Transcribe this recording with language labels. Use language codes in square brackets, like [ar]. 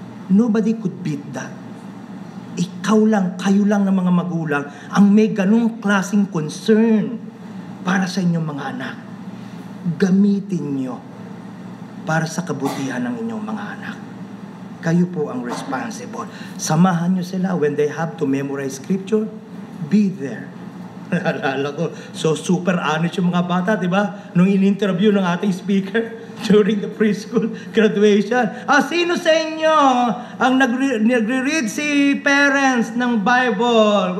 [en] Nobody could beat that. [tl] Ikaw lang, kayo lang ng mga magulang ang may ganung klaseng concern para sa inyong mga anak. Gamitin nyo para sa kabutihan ng inyong mga anak. Kayo po ang responsible. Samahan nyo sila [en] when they have to memorize scripture. Be there. [tl] Naalala ko, [en] so super honest [tl] yung mga bata, di ba? Nung in-interview ng ating [en] speaker during the preschool graduation. [tl] Sino sa inyo ang nagre-read si parents ng Bible?